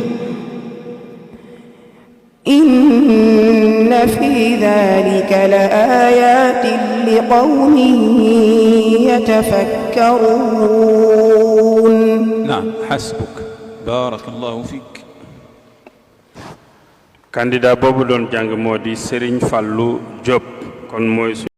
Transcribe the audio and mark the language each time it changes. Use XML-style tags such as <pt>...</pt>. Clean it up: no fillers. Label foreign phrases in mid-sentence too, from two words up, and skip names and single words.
<ar>إن في ذلك لآيات لقوم يتفكرون. نعم حسبك بارك الله فيك.</ar> <wo>candidat boobu doon jàng moo di Serigne Fallou Diop kon mooy</wo>